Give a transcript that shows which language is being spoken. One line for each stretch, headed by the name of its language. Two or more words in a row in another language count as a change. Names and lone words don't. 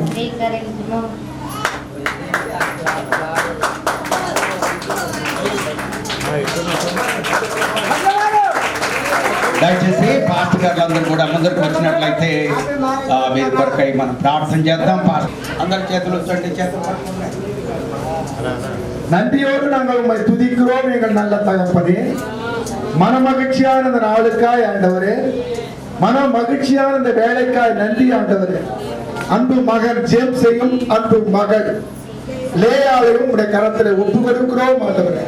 Telugu: దయచేసి పాస్టర్ గారులందరూ కూడా ముందరికి వచ్చినట్లయితే మీరు కొరకై మనం ప్రార్థన చేద్దాం. అందరి చేతులు
Tamil: நன்றியோடு நாங்கள் உண்மை துதிக்கிறோம் எங்கள் நல்ல தகப்பனே. மன மகிழ்ச்சியான இந்த நாளுக்காய் ஆண்டவரே, மன மகிழ்ச்சியான இந்த வேலைக்காய் நன்றி ஆண்டவரே. அன்பு மகன் ஜேம்ஸையும் அன்பு மகள் லேயாளையும் உடைய கரத்தில் ஒப்பு கொடுக்கிறோம் ஆண்டவரே.